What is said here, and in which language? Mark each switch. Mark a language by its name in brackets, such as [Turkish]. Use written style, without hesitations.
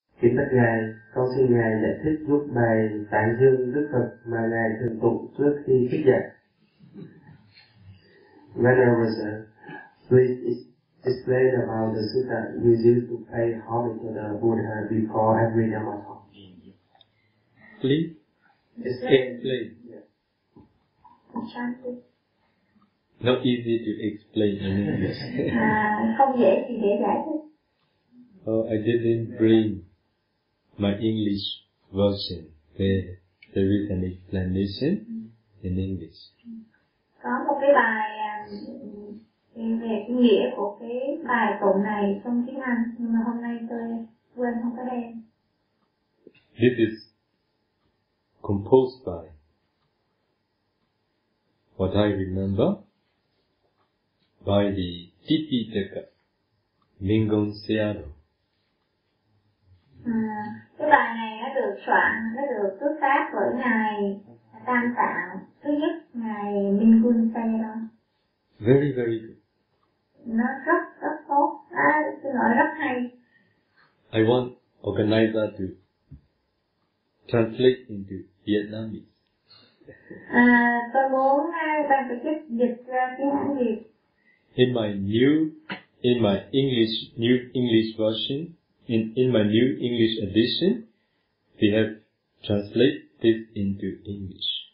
[Vietnamese] Kính bạch Ngài, con xin Ngài giải thích giúp bài tán dương Đức Phật mà Ngài thường tụng trước khi thuyết giảng. [English] Venerable Sir, please explain about the sutta you used to pay homage to the Buddha before every Dhamma talk. Please explain. Yeah. Not easy to explain in English. [Vietnamese] Không dễ thì để giải thích. [English] Oh, I didn't bring my English version. There is an explanation in English. [Vietnamese] Có một cái bài về cái nghĩa của cái bài tụng này trong tiếng Anh, nhưng mà hôm nay tôi quên không có đem. [English] This is composed by what I remember by the Tipitaka Mingon Sayadaw. [Vietnamese] Cái bài này nó được soạn, nó được xuất phát bởi ngài Tam Tạng thứ nhất, ngài Mingon Sayadaw. [English] Very, very good. [Vietnamese] Nó rất tốt, tôi nói rất hay. [English] I want organizer to translate into Vietnamese. [Vietnamese] Tôi muốn ban tổ chức dịch ra tiếng Hán Việt. [English] In my new English version, in my new English edition, we have translated this into English.